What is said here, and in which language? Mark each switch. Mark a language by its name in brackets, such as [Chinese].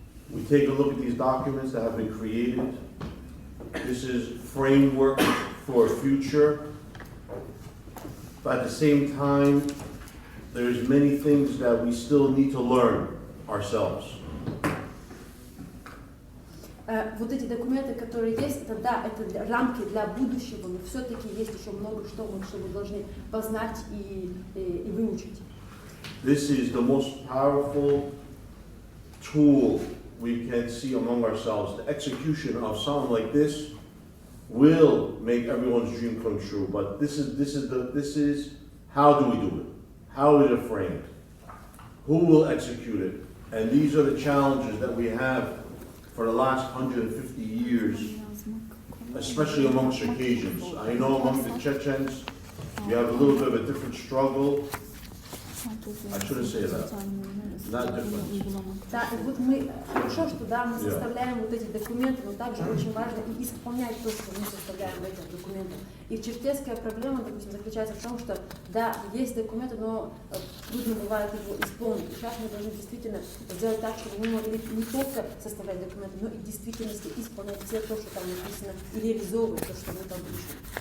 [English] we take a look at these documents that have been created. This is framework for a future. But at the same time, there's many things that we still need to learn ourselves. [Russian] Вот эти документы, которые есть, это да, это рамки для будущего, но все-таки есть еще много что мы должны познать и выучить. [English] This is the most powerful tool we can see among ourselves. The execution of something like this will make everyone's dream come true. But this is how do we do it? How is it framed? Who will execute it? And these are the challenges that we have for the last 150 years, especially among Circassians. I know among the Chechens, we have a little bit of a different struggle. I shouldn't say that. Not different. [Russian] Да, и вот мы, хорошо, что да, мы составляем вот эти документы, но также очень важно и исполнять то, что мы составляем в этих документах. И черкесская проблема, допустим, заключается в том, что да, есть документы, но трудно бывает его исполнить. И сейчас мы должны действительно сделать так, чтобы мы могли не только составлять документы, но и в действительности исполнять все то, что там написано, и реализовывать то, что мы там пишем.